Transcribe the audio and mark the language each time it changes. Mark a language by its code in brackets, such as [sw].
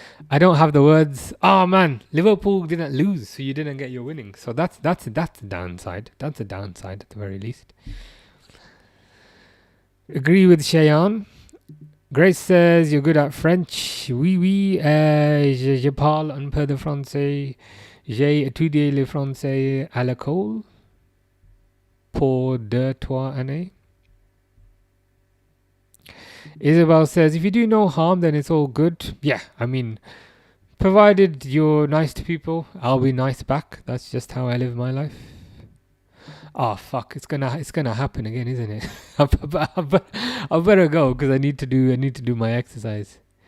[en] I don't have the words. Oh man, Liverpool didn't lose, so you didn't get your winning. So that's a downside. That's a downside at the very least. Agree with Cheyenne. Grace says you're good at French. [fr] Oui, je parle un peu de français. J'ai étudié le français à l'école pour 2-3 années. [en] Isabel says, if you do no harm, then it's all good. Yeah, I mean, provided you're nice to people, I'll be nice back. That's just how I live my life. Oh fuck! It's gonna happen again, isn't it? I better go because I need to do my exercise.